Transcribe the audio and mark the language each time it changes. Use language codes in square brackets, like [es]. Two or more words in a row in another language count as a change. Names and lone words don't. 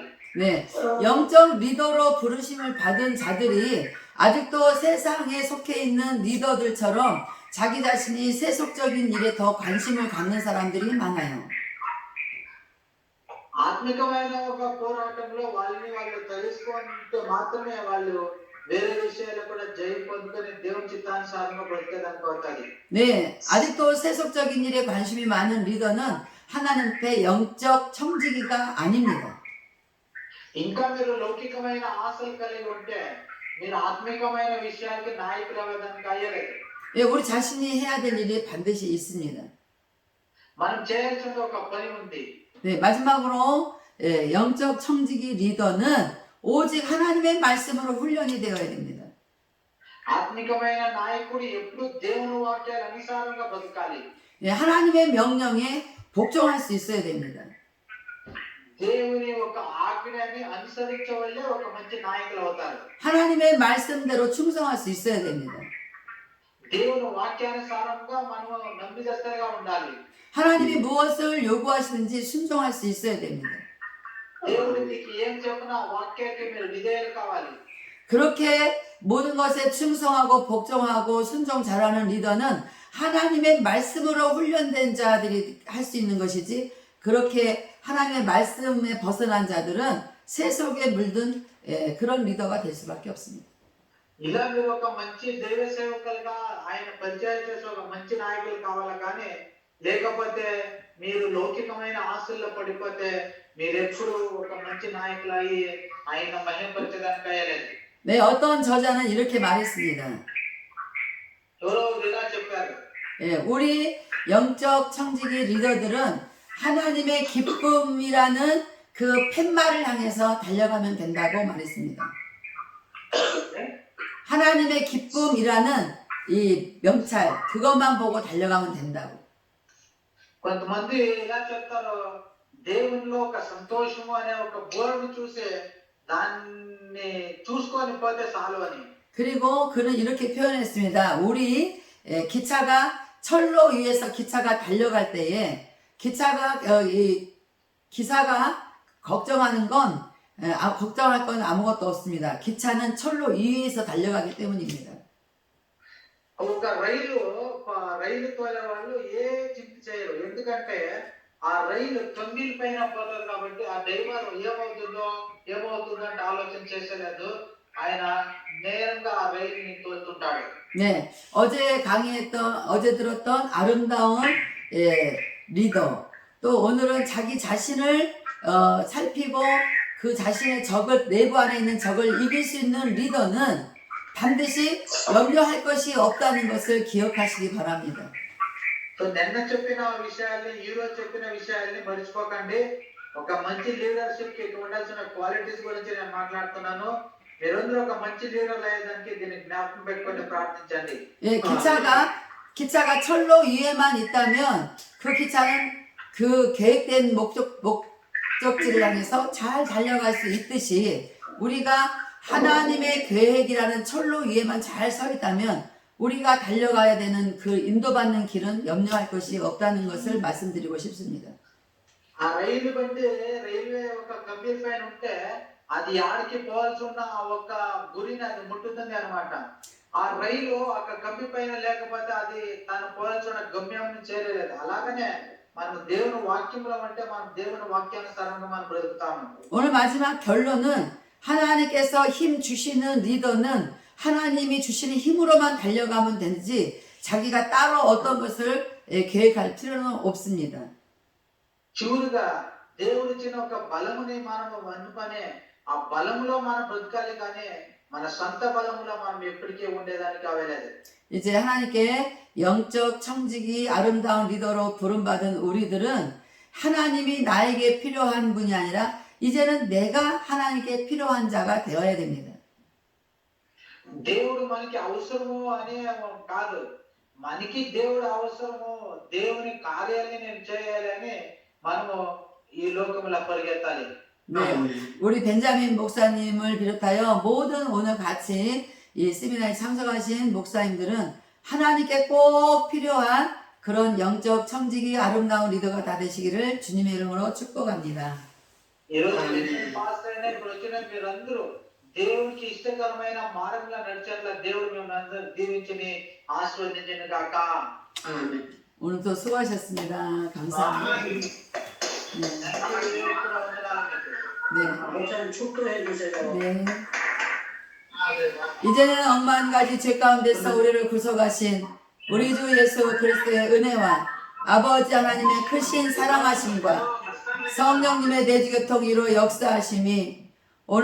[ko] 네, 영적 리더로 부르심을 받은 자들이 아직도 세상에 속해 있는 리더들처럼 자기 자신이 세속적인 일에 더 관심을 갖는 사람들이 많아요. [te] ఆత్మికమైన ఒక పోరాటంలో వాళ్ళు తెలుసుకుంటే మాత్రమే వాళ్ళు వేరే విషయాలు కూడా జయం పొందుకొని దేవుని చిత్తానుసారంగా బ్రతికేదానికి అవుతుంది. [ko] 네, 아직도 세속적인 일에 관심이 많은 리더는 하나님께 영적 청지기가 아닙니다. [te] ఇంకా మీరు లౌకికమైన ఆశలు కలిగి ఉంటే మీరు ఆత్మికమైన విషయానికి నాయకులు అవ్వడానికి అయ్యలేదు. [ko] 예, 우리 자신이 해야 될 일이 반드시 있습니다. [te] మనం చేయాల్సిన ఒక పని ఉంది. [ko] 네, 마지막으로 영적 청지기 리더는 오직 하나님의 말씀으로 훈련이 되어야 됩니다. [te] ఆత్మికమైన నాయకుడు ఎప్పుడు దేవుని వాక్యాల అనుసారంగా బ్రతకాలి. [ko] 예, 하나님의 명령에 복종할 수 있어야 됩니다. [te] దేవుని ఒక ఆజ్ఞని అనుసరించవల్లే ఒక మంచి నాయకులు అవుతారు. [ko] 하나님의 말씀대로 충성할 수 있어야 됩니다. [te] దేవుని వాక్యానుసారంగా మనం నమ్మిదస్తగా ఉండాలి. [ko] 하나님이 무엇을 요구하시는지 순종할 수 있어야 됩니다. [te] దేవుడు మీకు ఏం చెప్పినా వాక్యానికి మీరు విధేయులు కావాలి. [ko] 그렇게 모든 것에 충성하고 복종하고 순종 잘하는 리더는 하나님의 말씀으로 훈련된 자들이 할 수 있는 것이지 그렇게 하나님의 말씀에 벗어난 자들은 세속에 물든 그런 리더가 될 수밖에 없습니다. [te] ఇలా మీరు ఒక మంచి దైవ సేవకులుగా ఆయన పరిచయం చేసే ఒక మంచి నాయకులు కావాలి కానీ లేకపోతే మీరు లౌకికమైన ఆశల్లో పడిపోతే మీరెప్పుడు ఒక మంచి నాయకులు అయ్యి ఆయన మహిమపరచడానికి అయ్యలేదు. [ko] 네, 어떤 저자는 이렇게 말했습니다. [te] ఎవరో ఇలా చెప్పారు. [ko] 예, 우리 영적 청지기 리더들은 하나님의 기쁨이라는 그 팻말을 향해서 달려가면 된다고 말했습니다. 하나님의 기쁨이라는 이 명찰, 그것만 보고 달려가면 된다고. [te] కొంతమంది ఇలా చెప్తారు, దేవునిలో ఒక సంతోషము అనే ఒక బోర్డును చూసి దాన్ని చూసుకొని పోతే చాలు అని. [ko] 그리고 그는 이렇게 표현했습니다. 우리 기차가 철로 위에서 기차가 달려갈 때에 기사가 걱정하는 건 걱정할 건 아무것도 없습니다. 기차는 철로 위에서 달려가기 때문입니다. [te] ఒక రైలు తోలే వాళ్ళు ఏ చింత చేయరు, ఎందుకంటే ఆ రైలు తొంగిల్ పైన పోతుంది కాబట్టి ఆ డ్రైవర్ ఏమవుతుందో అంటే ఆలోచన చేసేలేదు, ఆయన నేరంగా ఆ రైలుని తోలుతుంటాడు. [ko] 네, 어제 들었던 아름다운 리더, 또 오늘은 자기 자신을 살피고 그 자신의 적을, 내부 안에 있는 적을 이길 수 있는 리더는 반드시 염려할 것이 없다는 것을 기억하시기 바랍니다. [te] సో నిన్న చెప్పిన విషయాల్ని, ఈ రోజు చెప్పిన విషయాల్ని మర్చిపోకండి. ఒక మంచి లీడర్షిప్ కి ఉండాల్సిన క్వాలిటీస్ గురించి నేను మాట్లాడుతున్నాను. మీరందరూ ఒక మంచి లీడర్ అయ్యేదానికి దీన్ని జ్ఞాపకం పెట్టుకొని ప్రార్థించండి. [ko] 예, 기차가 철로 위에만 있다면 그 기차는 그 계획된 목적지를 향해서 잘 달려갈 수 있듯이 우리가 하나님의 계획이라는 철로 위에만 잘 서 있다면 우리가 달려가야 되는 그 인도받는 길은 염려할 것이 없다는 것을 말씀드리고 싶습니다. [te] ఆ రైలు బండి రైల్వే ఒక కంబీ పైన ఉంటే అది ఆడికి పోవాల్సి ఉన్న ఆ ఒక్క గురిని అది ముట్టుతుంది అన్నమాట. ఆ రైలు ఒక కంబి పైన లేకపోతే అది తాను పోవాల్సి ఉన్న గమ్యాన్ని చేరలేదు. అలాగనే మనం దేవుని వాక్యంలో అంటే మనం దేవుని వాక్యానుసారంగా మనం బ్రతుకుతాము. [ko] 오늘 마지막 결론은 하나님께서 힘 주시는 리더는 하나님이 주시는 힘으로만 달려가면 되지 자기가 따로 어떤 것을 계획할 필요는 없습니다. [te] చివరిగా దేవుడిచ్చిన ఒక బలముని మనం అందుకనే ఆ బలములో మనం బ్రతకాలి, కానీ మన సొంత బలములో మనం ఎప్పటికీ ఉండేదానికి అవ్వలేదు. [ko] 이제 하나님께 영적 청지기 아름다운 리더로 부름받은 우리들은 하나님이 나에게 필요한 분이 아니라 이제는 내가 하나님께 필요한 자가 되어야 됩니다. [te] దేవుడు మనకి అవసరము అనే కాదు, మనకి దేవుడు అవసరము, దేవుని కార్యాలని నేను చేయాలని మనము ఈ లోకంలో పరిగెత్తాలి. [ko] 네, 우리 벤자민 목사님을 비롯하여 모든 오늘 같이 이 세미나에 참석하신 목사님들은 하나님께 꼭 필요한 그런 영적 청지기 아름다운 리더가 다 되시기를 주님의 이름으로 축복합니다. [te] ఈరోజు పాస్టర్ అయిన ఇప్పుడు వచ్చిన మీరందరూ దేవునికి ఇష్టకరమైన మార్గంలో నడిచేట్లా దేవుడు మిమ్మల్ని అందరూ దీవించి ఆశీర్వదించను గాక. [ko] 오늘도 수고하셨습니다. 감사합니다. 네. 네. 목사님 축도해 주세요. 네. 이제는 억만 가지 죄 가운데서 우리를 구속하신 우리 주 예수 그리스도의 은혜와 아버지 하나님의 크신 사랑하심과 성령님의 내주교통으로 역사하심이 오늘